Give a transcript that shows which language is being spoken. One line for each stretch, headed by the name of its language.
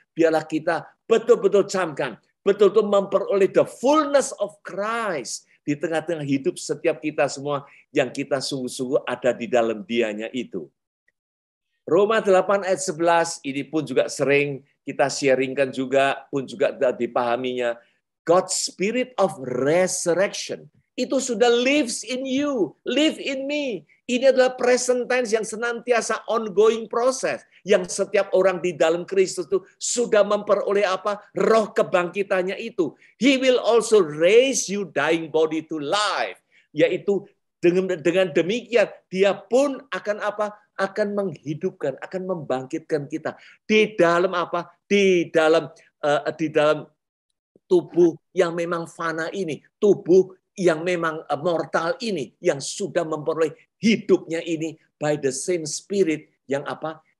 Indonesian: Biarlah kita betul-betul camkan, betul-betul memperoleh
English: the fullness of Christ
Indonesian: di tengah-tengah hidup setiap kita semua, yang kita sungguh-sungguh ada di dalam Dianya itu. Roma 8 ayat 11, ini pun juga sering kita sharingkan juga, pun juga dipahaminya.
English: God's spirit of resurrection,
Indonesian: itu sudah
English: lives in you, live in me.
Indonesian: Ini adalah present tense yang senantiasa ongoing proses, yang setiap orang di dalam Kristus itu sudah memperoleh apa? Roh kebangkitannya itu.
English: He will also raise you dying body to life.
Indonesian: Yaitu dengan demikian, dia pun akan apa? Akan menghidupkan, akan membangkitkan kita di dalam apa? Di dalam tubuh yang memang fana ini, tubuh yang memang mortal ini, yang sudah memperoleh hidupnya ini
English: by the same spirit
Indonesian: yang apa?